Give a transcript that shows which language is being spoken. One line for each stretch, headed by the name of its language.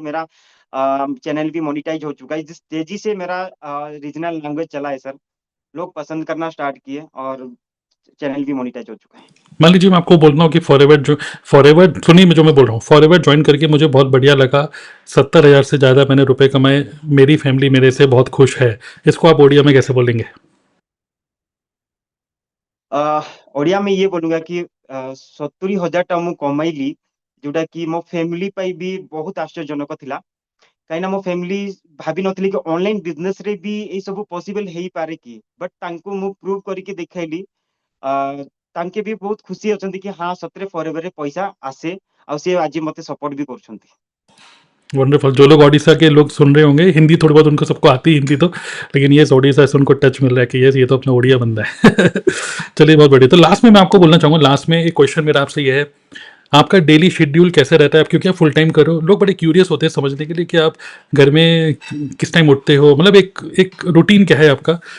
Hindi: मेरा चैनल भी मोनिटाइज हो चुका है. जिस तेजी से मेरा रीजनल लैंग्वेज चला है सर, लोग पसंद करना स्टार्ट किए, और चैनल भी मोनिटाइज हो चुका है. मान लीजिए मैं आपको बोल रहा हूँ कि फॉरएवर सुनिए, जो मैं बोल रहा हूँ, फॉरएवर ज्वाइन करके मुझे बहुत बढ़िया लगा. 70,000 से ज़्यादा मैंने रुपए कमाए, मेरी फैमिली मेरे से बहुत खुश है. इसको आप ओडिया में कैसे बोलेंगे?
Odia: ଅ ଓଡ଼ିଆ
Hindi: में ये बोलूंगा कि
Odia: 70,000 ମୁଁ କମାଇଲି, ଯୋଉଟା କି ମୋ ଫ୍ୟାମିଲି ପାଇଁ ବି ବହୁତ ଆଶ୍ଚର୍ଯ୍ୟଜନକ ଥିଲା. କାହିଁକିନା ମୋ ଫ୍ୟାମିଲି ଭାବି ନଥିଲି କି ଅନଲାଇନ ବିଜନେସ ରେ ବି ଏଇ ସବୁ ପସିବଲ ହେଇପାରେ କି, ବଟ୍ ତାଙ୍କୁ ମୁଁ ପ୍ରୁଭ୍ କରିକି ଦେଖେଇଲି. ଅ ତାଙ୍କେ ବି ବହୁତ ଖୁସି ଅଛନ୍ତି କି ହଁ ସତରେ ଫରଏଭର ରେ ପଇସା आसे, ଆଉ ସେ ଆଜି ମତେ ସପୋର୍ଟ ବି କରୁଛନ୍ତି.
Hindi: वंडरफुल. जो लोग ओडिशा के लोग सुन रहे होंगे, हिंदी थोड़ी बहुत उनको सबको आती है हिंदी तो, लेकिन ये ओडिशा से उनको टच मिल रहा है कि ये तो अपना ओडिया बंदा है. चलिए, बहुत बढ़िया. तो लास्ट में मैं आपको बोलना चाहूँगा, लास्ट में एक क्वेश्चन मेरा आपसे ये है, आपका डेली शेड्यूल कैसे रहता है? आप क्योंकि आप फुल टाइम कर रहे हो, लोग बड़े क्यूरियस होते हैं समझने के लिए कि आप घर में किस टाइम उठते हो, मतलब एक एक रूटीन क्या है आपका.